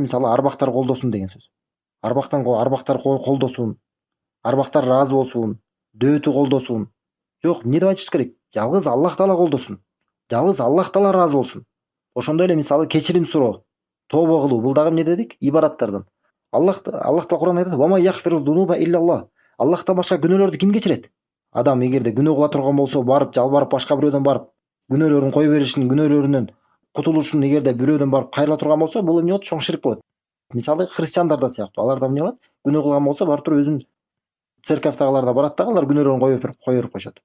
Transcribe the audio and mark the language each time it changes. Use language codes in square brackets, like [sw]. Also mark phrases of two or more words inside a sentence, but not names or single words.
[ky] Мисалы арбактар колдосун деген сөз. Арбактар колдосун, арбактар ыраазы болсун, дөөтү колдосун. Жок, эмне деп айтыш керек? Жалгыз Аллах Таала колдосун. Жалгыз Аллах Таала ыраазы болсун. Ошондой эле мисалы кечирим суроо, тобо кылуу, бул дагы эмне дедик? Ибадаттардан. Аллах Таала Кур'анда айтат: [ar] "وما يغفر الذنوب إلا الله". [ky] Аллахтан башка күнөөлөрдү ким кечирет? Адам эгерде күнөө кыла турган болсо, барып жалбарып башка бирөөдөн барып күнөөлөрүн кое беришин, күнөөлөрүнөн кутулушун эгерде бирөөдөн барып кайрыла турган болсо, бул эмне болот? Чоң ширк болот. Мисалы христиандар да сыяктуу. Алар да эмне кылат? Күнөө кылган болсо, барып туруп өзүнүн церковтагыларда барат дагы, алар күнөөлөрүн кое берип коюшат.